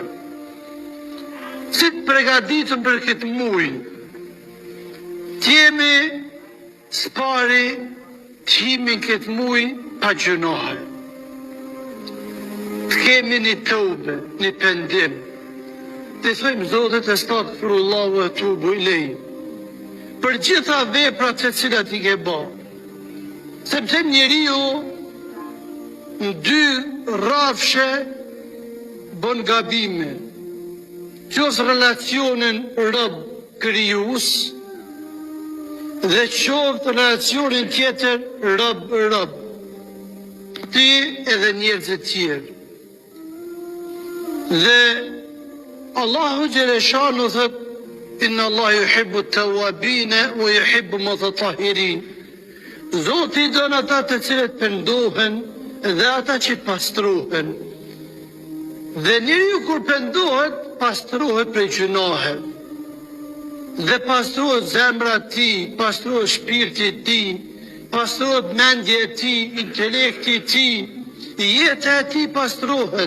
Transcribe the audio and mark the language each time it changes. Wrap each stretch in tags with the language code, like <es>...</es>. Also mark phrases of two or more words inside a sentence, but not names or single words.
<sq>Si të përgatitëm për këtë muaj, t'jemi s'pari t'jemi në këtë muaj pa gjunohe. T'kemi një tobe, një pendim. Të thojmë Zotit</sq> <ar>أستغفر الله وأتوب إليه,</ar> <sq>për gjitha veprat të cilat i ke bë. Sepse njeriu në 2 rrafshe bën gabime. Qoftë relacionin rob-krijues dhe qoftë relacionin tjetër rob-rob. Ti edhe njerëz të tjerë. Dhe Allahu xhaleshanu thot,</sq> <ar>إن الله يحب التوابين ويحب المتطهرين.</ar> <sq>Zoti don ata të cilët pendohen dhe ata që pastrohen. Dhe njeriu kur pendohet, pastrohet prej gjunohe. Dhe pastrohet zemra e tij, pastrohet shpirti i tij, pastrohet mendja e tij, intelekti i tij, jeta e tij pastrohet.</sq>